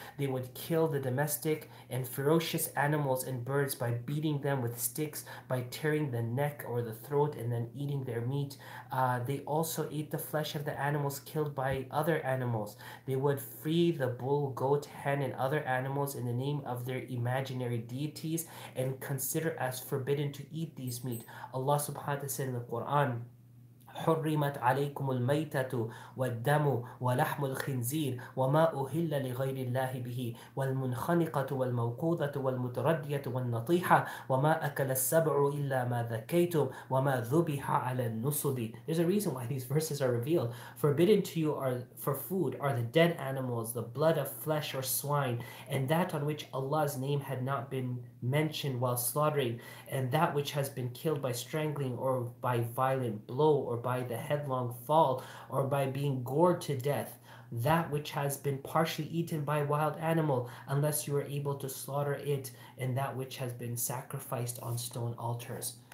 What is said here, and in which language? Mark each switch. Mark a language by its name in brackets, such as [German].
[English] They would kill the domestic and ferocious animals and birds by beating them with sticks, by tearing the neck or the throat and then eating their meat. They also ate the flesh of the animals killed by other animals. They would free the bull, goat, hen, and other animals in the name of their imaginary deities and consider as forbidden to eat these meat. Allah subhanahu wa ta'ala said in the Quran, [Arabic] حرمت عليكم الميتة والدم ولحم الخنزير وما أهل لغير الله به والمنخنقة والموقوذة والمتردية والنطيحة وما أكل السبع إلا ما ذكيتم وما ذبح على النصب. [English] There's a reason why these verses are revealed. Forbidden to you are for food are the dead animals, the blood of flesh or swine, and that on which Allah's name had not been mentioned while slaughtering, and that which has been killed by strangling or by violent blow or by the headlong fall or by being gored to death, that which has been partially eaten by wild animal unless you are able to slaughter it, and that which has been sacrificed on stone altars.